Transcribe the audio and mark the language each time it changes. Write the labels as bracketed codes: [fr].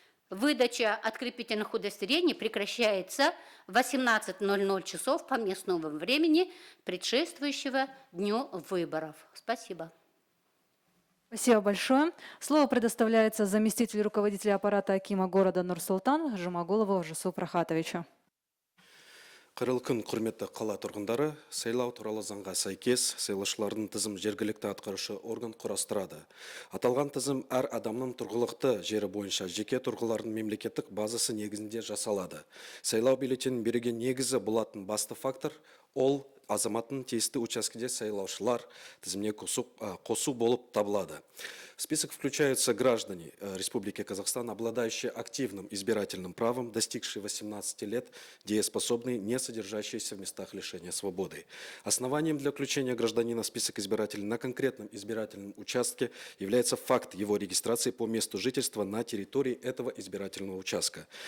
[ru] Выдача открепительных удостоверений прекращается в 18:00 часов по местному времени, предшествующего дню выборов. Спасибо. Спасибо большое. Слово предоставляется заместителю руководителя аппарата акима города Нур-Султан Жумагулову Жусупу Рахатовичу. [kk] Қайырлы күн, құрметті қала тұрғындары, сайлау туралы заңға сәйкес сайлаушылардың тізім жергілікті атқарушы орган құрастырады. Аталған тізім әр адамның тұрғылықты жері бойынша жеке тұрғылардың мемлекеттік базасы негізінде жасалады. Сайлау бюллетенін беруге негізі болатын басты фактор ол азаматтың тиісті учаскеде сайлаушылар тізіміне қосу болып табылады. [ru] В список включаются граждане Республики Казахстан, обладающие активным избирательным правом, достигшие 18 лет, дееспособные, не содержащиеся в местах лишения свободы. Основанием для включения гражданина в список избирателей на конкретном избирательном участке является факт его регистрации по месту жительства на территории этого избирательного участка.